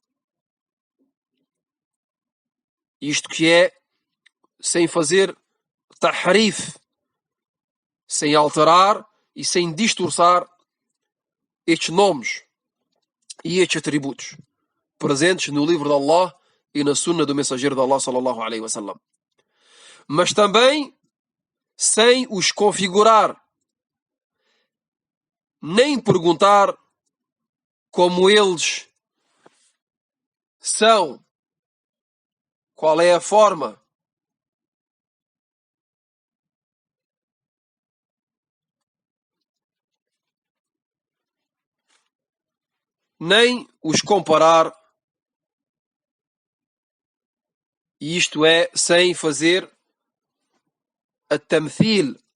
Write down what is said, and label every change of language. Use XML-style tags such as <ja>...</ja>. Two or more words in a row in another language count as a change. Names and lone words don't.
<pt>Isto que é sem fazer tahrif, sem alterar e sem distorçar estes nomes e estes atributos presentes no livro de Allah e na sunna do mensageiro de Allah</pt> <ar>صلى الله عليه وسلم.</ar> <pt>Mas também sem os configurar, nem perguntar como eles são, qual é a forma, nem os comparar, isto é, sem fazer a tamthil,</pt>